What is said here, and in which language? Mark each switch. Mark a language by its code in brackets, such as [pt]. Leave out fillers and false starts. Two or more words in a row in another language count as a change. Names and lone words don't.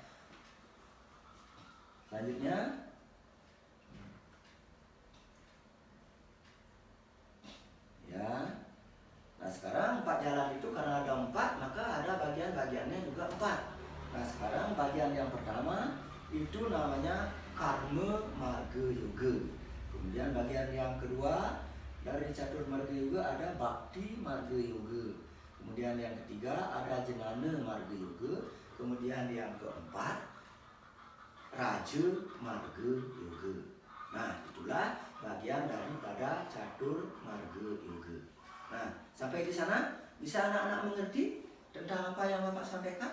[id] Selanjutnya ya. Nah, sekarang empat jalan itu karena ada empat, maka ada bagian-bagiannya juga empat. Nah, sekarang bagian yang pertama itu namanya karma marga yoga. Kemudian bagian yang kedua dari catur marga yoga ada bakti marga yoga. Kemudian yang ketiga ada jenana marga yoga. Kemudian yang keempat raja marga yoga. Nah, itulah bagian daripada catur marga yoga. Nah, sampai di sana bisa anak-anak mengerti tentang apa yang Bapak sampaikan?